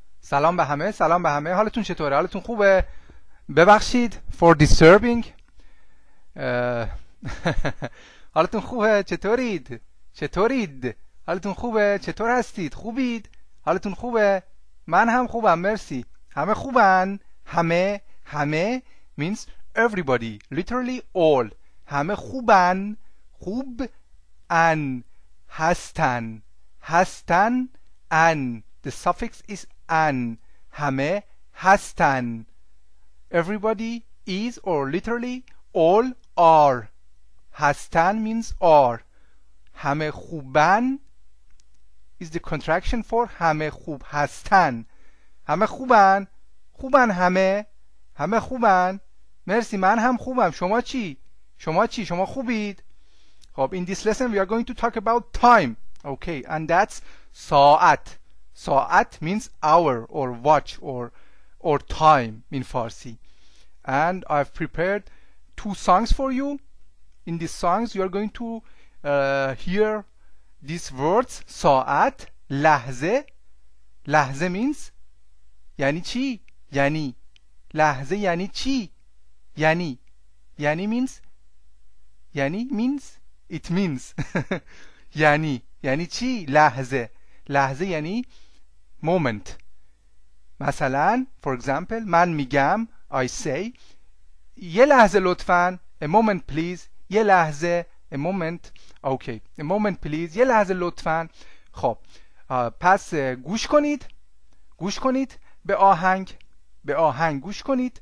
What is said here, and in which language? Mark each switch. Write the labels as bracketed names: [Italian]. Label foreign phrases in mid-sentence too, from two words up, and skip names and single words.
[Persian] سلام به همه، سلام به همه. حالتون چطوره؟ حالتون خوبه؟ ببخشید [English] for disturbing. [Persian] حالتون خوبه؟ چطورید؟ حالتون خوبه؟ چطور هستید؟ خوبید؟ حالتون خوبه؟ من هم خوبم، مرسی. همه خوبن؟ [English] همه means everybody, literally all. [Persian] همه خوبن، خوب ان، هستن ان. [English] The suffix is an. [Persian] همه هستن. [English] Everybody is or literally all are. هستن means are. [Persian] همه خوبن [English] is the contraction for [Persian] همه خوب هستن. همه خوبن همه خوبن. مرسی، من هم خوبم. شما چی؟ شما خوبید؟ [English] خب in this lesson we are going to talk about time. Okay, and that's ساعت. ساعت means hour or watch or time in Farsi. And I've prepared 2 songs for you. In these songs you are going to hear these words [Persian] ساعت، لحظه. لحظه means یعنی چی؟ یعنی لحظه یعنی چی؟ یعنی [English] means it means [Persian] یعنی چی؟ لحظه یعنی moment. مثلا [English] for example [Persian] من میگم [English] I say [Persian] یه لحظه لطفاً [English] a moment please. [Persian] یه لحظه [English] a moment. okay, a moment please. [Persian] یه لحظه لطفاً. خب پس گوش کنید به آهنگ گوش کنید.